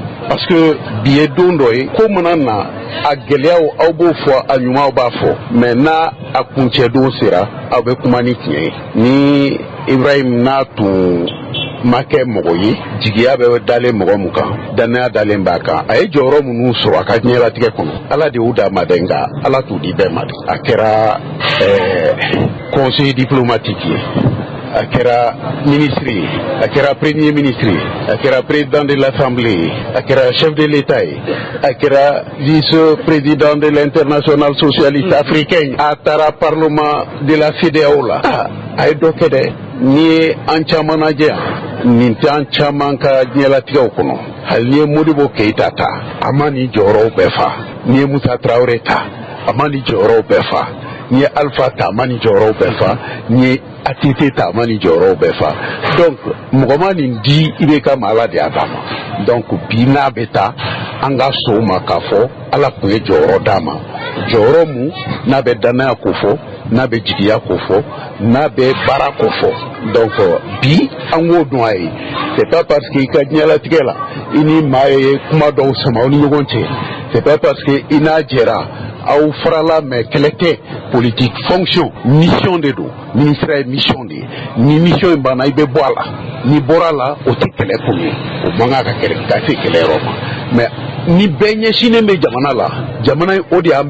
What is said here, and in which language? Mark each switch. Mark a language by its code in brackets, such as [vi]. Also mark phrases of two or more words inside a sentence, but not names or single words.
[fr] parce que [bm] billet don dɔ ye ko mana na a gɛlɛyaw aw b'o fɔ a ɲumanw b'a fɔ mais n'a a kuncɛ don sera aw bɛ kuma ni tiɲɛ ye ni Ibrahim n'a tun ma kɛ mɔgɔ ye jigiya bɛ dalen mɔgɔ mun kan danaya dalen b'a kan a ye jɔyɔrɔ minnu sɔrɔ a ka diɲɛlatigɛ kɔnɔ Ala de y'u d'a ma dɛ nka Ala t'u di bɛɛ ma dɛ a kɛra [fr] conseil diplomatique [bm] ye a kɛra ministre ye a kɛra [fr] premier ministre [bm] ye a kɛra [fr] président de l'assemblée [bm] ye a kɛra [fr] chef de l'état [bm] ye a kɛra [fr] vice-président de l'international socialiste africain [bm] a taara [fr] parlement de la CEDEAO [bm] la a ye dɔ kɛ dɛ n'i ye an caman lajɛ yan nin tɛ an caman ka diɲɛlatigɛw kɔnɔ hali n'i ye Modibo Keyita ta a ma nin jɔyɔrɔw bɛɛ fa n'i ye Musa Traoré ta a ma nin jɔyɔrɔw bɛɛ fa n'i ye Alpha ta a ma nin jɔyɔrɔw bɛɛ fa n'i ye ATT ta a ma nin jɔyɔrɔw bɛɛ fa donc mɔgɔ ma nin di i bɛ ka ma Ala de y'a d'a ma donc bi n'a bɛ taa an ka sɔn o ma k'a fɔ Ala tun ye jɔyɔrɔ d'a ma jɔyɔrɔ mun n'a bɛ danaya ko fɔ n'a bɛ jigiya ko fɔ n'a bɛ baara ko fɔ donc bi an k'o dɔn a ye [fr] c'est pas parce que [bm] i ka diɲɛlatigɛ la i ni maa ye kuma dɔw sama aw ni ɲɔgɔn cɛ [fr] c'est pas parce que [bm] i n'a jɛra aw farala mais kɛlɛ tɛ [fr] politique fonction mission de [bm] don ministère ye [fr] mission de [bm] ye ni mission in banna i bɛ bɔ a la n'i bɔra a la o tɛ kɛlɛ kun ye o man kan ka se kɛlɛyɔrɔ ma mais ni bɛɛ ɲɛsinnen bɛ jamana la jamana in o de y'an